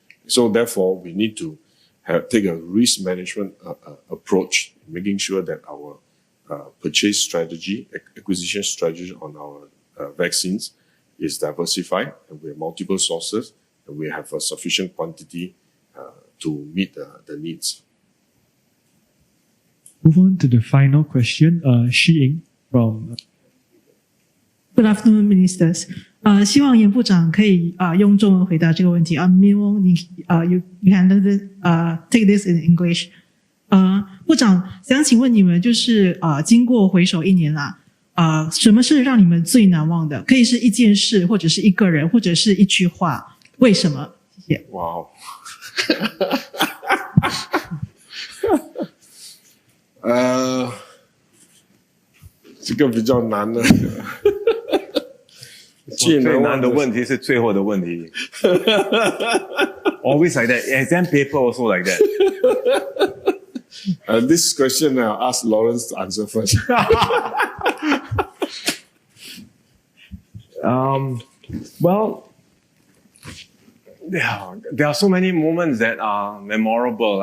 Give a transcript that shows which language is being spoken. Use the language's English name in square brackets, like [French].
[English] So therefore, we need to take a risk management approach, making sure that our purchase strategy, acquisition strategy on our vaccines is diversified, and we have multiple sources, we have a sufficient quantity to meet the needs. Move on to the final question. Xi Ying from. Good afternoon, ministers. [Chinese] 希望严部长可以用中文回答这个问题。 [English] Min Wong, you can take this in English. [Chinese] 部长想请问你们，就是经过回首1年啦，什么是让你们最难忘的？可以是一件事，或者是一个人，或者是一句话，为什么？谢谢。哇，这个比较难的。最难的问题是最后的问题。 [English] Always like that. Exam paper also like that. This question I'll ask Lawrence to answer first. Well, there are so many moments that are memorable.